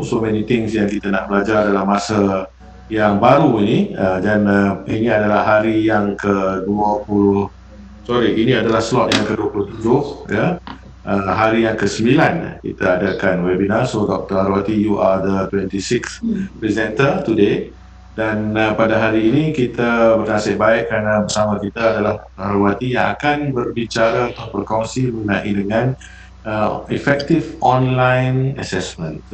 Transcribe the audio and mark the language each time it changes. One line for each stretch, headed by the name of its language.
English: So many things
Malay: yang kita nak belajar dalam masa yang baru ini, dan ini adalah hari yang ke-20, ini adalah slot yang ke-27, ya. Hari yang ke-9 kita adakan webinar.
English: So Dr. Arwati, you are the 26th presenter today.
Malay: Dan pada hari ini kita bernasib baik kerana bersama kita adalah Arwati yang akan berbicara atau berkongsi mengenai dengan effective online assessment.